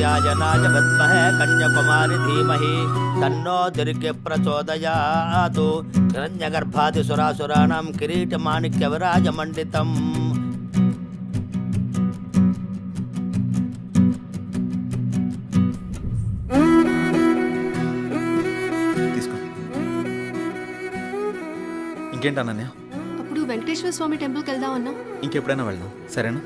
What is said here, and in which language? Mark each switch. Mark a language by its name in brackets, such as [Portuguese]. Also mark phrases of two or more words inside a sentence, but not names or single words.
[Sanskrit] कात्यायनाय विद्महे कन्याकुमारी धीमहि तन्नो दुर्गे प्रचोदयात् हिरण्यगर्भादिसुरासुराणां किरीटमाणिक्यविराजमण्डितम् [Telugu] తీసుకో. ఇంకేంటి అనన్య, అప్పుడు వెంకటేశ్వర స్వామి టెంపుల్కి వెళ్దామన్నా. ఇంకెప్పుడైనా వెళ్దాం, సరేనా?